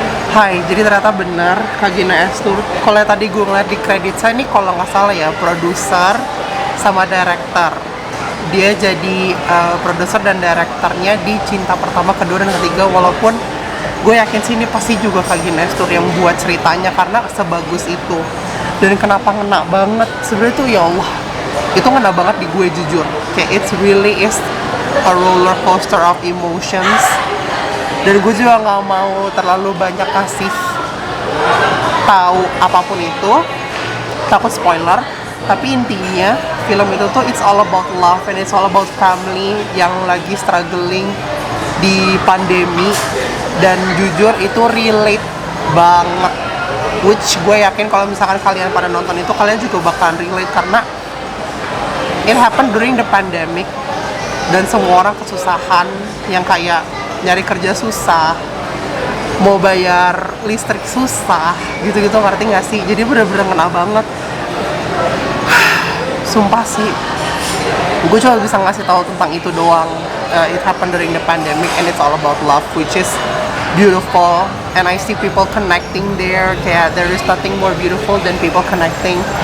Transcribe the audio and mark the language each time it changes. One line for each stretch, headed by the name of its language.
Indonesian: Hai, jadi ternyata benar Kak Gina Esnur. Kalau tadi gue ngeliat di kredit saya ini, kalau nggak salah ya, produser sama director. Dia jadi produser dan direkturnya di Cinta Pertama, Kedua, dan Ketiga. Walaupun gue yakin sih ini pasti juga Kak Gina Esnur yang buat ceritanya, karena sebagus itu. Dan kenapa ngena banget? Sebenarnya tuh ya Allah, itu ngena banget di gue jujur.
English: Kayak it's really is a roller coaster of emotions.
Indonesian: Dan gue juga nggak mau terlalu banyak kasih tahu apapun itu, takut spoiler. Tapi intinya film itu tuh
English: it's all about love and it's all about family
Indonesian: yang lagi struggling di pandemi. Dan jujur itu relate banget, which gue yakin kalau misalkan kalian pada nonton itu, kalian juga bakalan relate karena
English: it happened during the pandemic.
Indonesian: Dan semua orang kesusahan, yang kayak nyari kerja susah, mau bayar listrik susah, gitu-gitu, ngerti gak sih? Jadi bener-bener ngena banget. Sumpah sih, gue cuma bisa ngasih tahu tentang itu doang.
English: It happened during the pandemic and it's all about love, which is beautiful. And I see people connecting there. Kayak there is nothing more beautiful than people connecting.